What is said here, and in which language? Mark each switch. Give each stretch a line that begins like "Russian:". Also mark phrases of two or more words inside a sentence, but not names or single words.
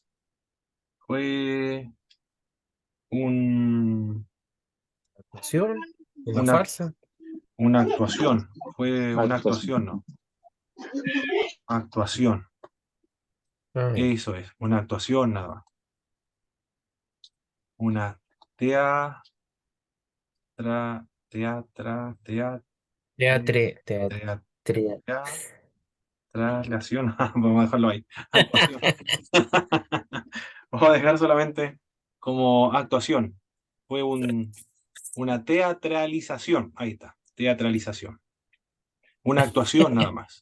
Spanish: Fue un, ¿Acción? ¿Una una, farsa? una actuación, fue una Actuación. actuación, ¿no? Actuación, Ah, ya. eso es, una actuación nada más. Una teatra, teatra, teatre, Teatre, teatra, teatre. traslación, vamos a dejarlo ahí, actuación. Vamos a dejar solamente como actuación. Fue una teatralización, ahí está, teatralización. Una actuación nada más.